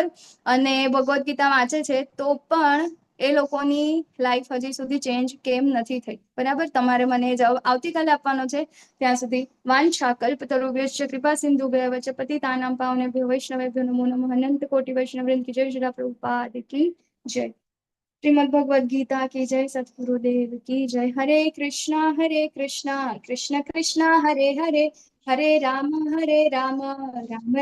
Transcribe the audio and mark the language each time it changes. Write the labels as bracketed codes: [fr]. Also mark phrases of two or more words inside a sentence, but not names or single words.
[gu] અને ભગવદ્ ગીતા વાંચે છે તો પણ એ લોકોની લાઈફ હજી સુધી ચેન્જ કેમ નથી થઈ. બરાબર. તમારે મને જવાબ આવતીકાલે આપવાનો છે. ત્યાં સુધી [sa] वांछा कल्पतरुभ्यश्च कृपा सिंधुभ्यः वच पतितानां पावनेभ्यो वैष्णवेभ्यो नमो नमः. [hi] अनंत कोटि वैष्णववृंद की जय. श्री प्रभुपाद की जय. શ્રીમદ ભગવદ ગીતા की जय, सतगुरुदेव की जय. [sa] हरे कृष्णा कृष्ण कृष्ण हरे हरे, हरे राम राम